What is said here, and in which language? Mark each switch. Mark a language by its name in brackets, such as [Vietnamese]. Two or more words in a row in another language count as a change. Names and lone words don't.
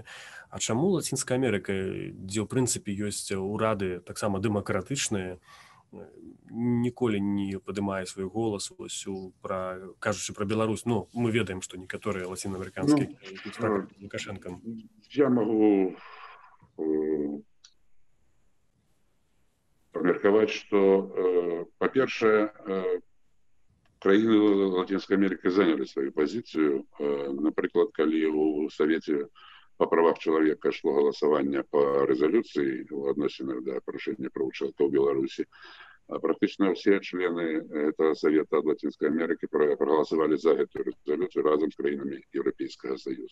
[Belarusian] А чаму Лацінская Амерыка, дзе, ў прынцыпе, ёсць урады таксама дэмакратычныя, ніколі не падымае свой голас, кажучы пра Беларусь? Мы ведаем, што некаторыя лацінаамерыканскія Лукашэнкам. Я магу памеркаваць, што, па-першае, краіны [Russian] Латинской Америки заняли свою позицию. Например, когда у Совете по правам человека шло голосование по резолюции в отношении до порушения прав человека в Беларуси, практически все члены этого Совета от Латинской Америки проголосовали за эту резолюцию разом с краинами Европейского Союза.